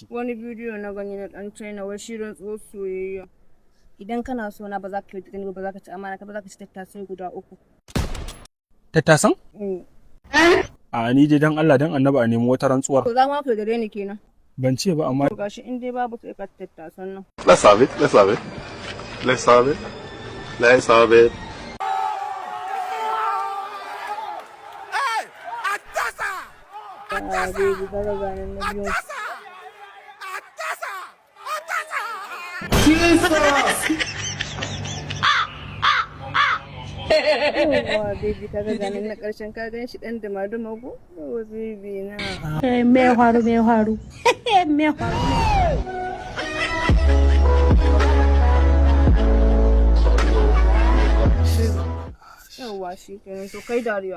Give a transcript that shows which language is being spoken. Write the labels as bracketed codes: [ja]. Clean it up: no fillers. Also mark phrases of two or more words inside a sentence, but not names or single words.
[ha] Wani bidiyo na gani na dan China wai shirin tsohon soyayya. Idan kana so na ba za ka yi gani ba za ka ci amana ka ba za ka ci tattasai guda 3. Tattasan? A ni dai dan Allah dan Annabi a nemi wata rantsuwar. To za ma ka dare ni kenan. Ban ce ba amma gashi in dai babu sai ka tattasan nan. [en] Let's have it. Let's have it. Let's have it. Let's have it. Hey! [ha] Atasa! Atasa! Atasa! Atasa! Atasa! Yawa baby ka ga ganin na karshen ka gan shi dan duma ko? Yawa baby na. Me faru. Yawa shi kenan to kai dariya.